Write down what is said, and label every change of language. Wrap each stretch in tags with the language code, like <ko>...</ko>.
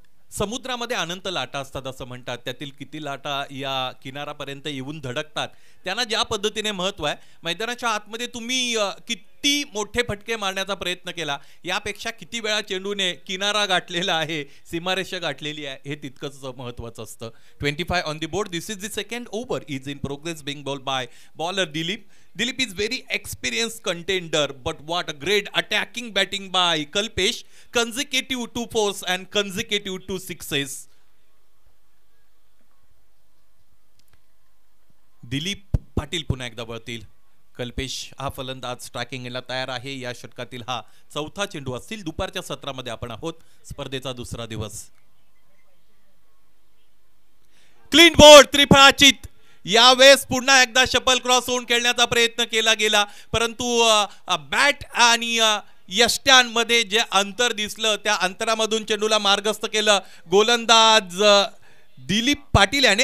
<mr>समुद्रामध्ये अनंत लाटा असतात असं म्हणतात. त्यातील किती लाटा या किनारापर्यंत येऊन धडकतात त्यांना ज्या पद्धतीने महत्व आहे. मैदानाच्या आतमध्ये तुम्ही किती मोठे फटके मारण्याचा प्रयत्न केला यापेक्षा किती वेळा चेंडूने किनारा गाठलेला आहे, सीमारेषा गाठलेली आहे हे तितकंच महत्वाचं असतं.</mr> <en>25 on the board. This is the second over is in progress being bowl by bowler Dilip. Dilip is very experienced contender, but what a great attacking batting by Kalpesh. Consecutive 2 fours and consecutive 2 sixes.</en> <mr>Dilip Patil पुन्हा एकदा वळतील. कल्पेश हा फलंदाज स्ट्रायकिंगला तयार आहे. या षटकातील हा चौथा चेंडू असतील. दुपारच्या सत्रामध्ये आपण आहोत. स्पर्धेचा दुसरा दिवस. Clean board त्रिफळाचित. यावेळेस पुन्हा एकदा शफल क्रॉस होऊन खेळण्याचा प्रयत्न केला गेला, परंतु बॅट आणि यष्ट्यांमध्ये जे अंतर दिसलं त्या अंतरामधून चेंडूला मार्गस्थ केलं गोलंदाज दिलीप पाटील याने.</mr>